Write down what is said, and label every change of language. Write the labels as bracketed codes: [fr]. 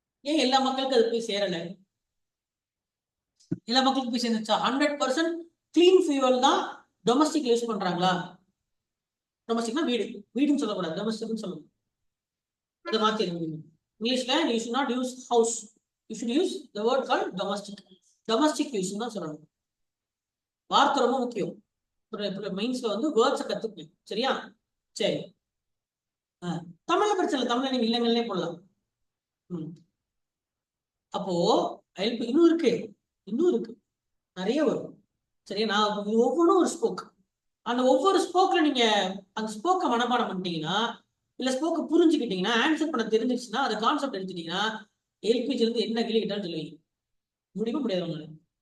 [ta] ஏன் எல்லா மக்களுக்கும் அது போய் சேரல? எல்லா மக்களுக்கும் போய் சேர்ந்துச்சா? 100% கிளீன் ஃபியூவல் தான் டொமஸ்டிக் யூஸ் பண்றாங்களா? டொமஸ்டிக்னா வீடுன்னு சொல்லக்கூடாது, டொமஸ்டிக்னு சொல்லணும். அதை மாத்தி இங்கிலீஷ்ல [en] you should not use house, you should use the word called domestic [ta] use தான் சொல்லணும். வார்த்தை ரொம்ப முக்கியம். மைண்ட்ஸ்ல வந்து வேர்ட்ஸை கத்துக்கணும். சரியா? சரி, தமிழ்ல பிரச்சனை இல்லை, தமிழ்ல நீங்க இல்லைங்களே போடலாம். அப்போ இன்னும் இருக்கு நிறைய வரும். சரியா? நான் ஒவ்வொன்றும் ஒரு ஸ்போக். அந்த ஒவ்வொரு ஸ்போக்ல நீங்க அந்த ஸ்போக்கை மனப்பாடம் பண்ணிட்டீங்கன்னா, இல்ல ஸ்போக்கை புரிஞ்சுக்கிட்டீங்கன்னா, ஆன்சர் பண்ண தெரிஞ்சிச்சுன்னா, அது கான்செப்ட் எடுத்துட்டீங்கன்னா, எல்பிஜி இருந்து என்ன கேள்வி கேட்டாலும் சொல்லுவீங்க. முடிக்க முடியாது உங்களுக்கு.